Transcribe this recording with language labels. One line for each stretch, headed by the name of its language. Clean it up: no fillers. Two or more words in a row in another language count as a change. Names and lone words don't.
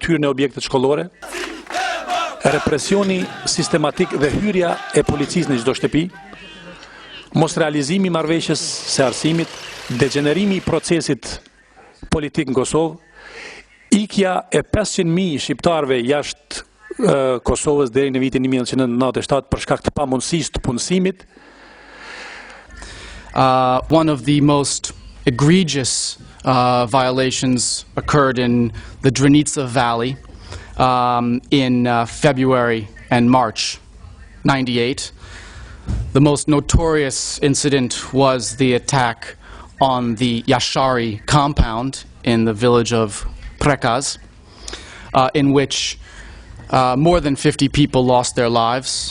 Albanian: të hyrë në objektet shkollore, represioni sistematik dhe hyrja e policisë në çdo shtëpi, mos realizimi I marrëveshjes së arsimit, degenerimi I procesit politik në Kosovë, ikja e 500.000 shqiptarëve jashtë Kosovës deri në vitin 1997 për shkak të pamundësisë të punësimit.
English: One of the most egregious violations occurred in the Drenica Valley in February and March 98. The most notorious incident was the attack on the Yashari compound in the village of Prekaz, in which more than 50 people lost their lives.